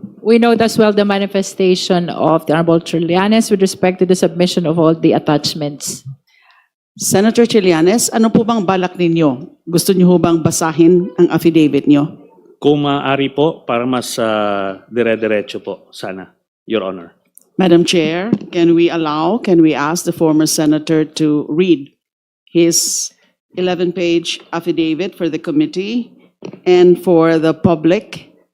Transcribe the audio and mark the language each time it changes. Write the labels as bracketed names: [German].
[English] We note as well the manifestation of the Honorable Trillanes with respect to the submission of all the attachments. [Filipino] Senator Trillanes, ano po bang balak ninyo? Gusto niyo ho bang basahin ang affidavit niyo? Kung maaari po, para mas dire-diretso po, sana, Your Honor. [English] Madam Chair, can we ask the former senator to read his 11-page affidavit for the committee and for the public?